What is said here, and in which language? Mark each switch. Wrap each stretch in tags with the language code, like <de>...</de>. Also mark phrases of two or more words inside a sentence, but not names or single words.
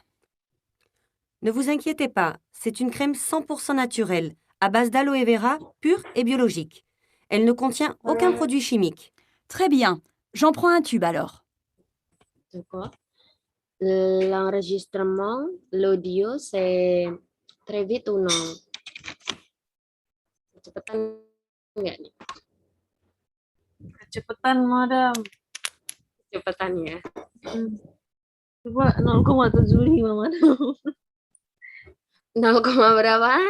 <fr>Ne vous inquiétez pas, c'est une crème 100% naturelle, à base d'aloe vera pur et biologique. Elle ne contient aucun produit chimique. Très bien. J'en prends un tube alors. D'accord. L'enregistrement, l'audio, c'est très vite ou non?</fr> <id>Kecepatan enggak nih? Kecepatan, madam. Kecepatan ya. Coba 0,75, madam. 0, berapaan?</id>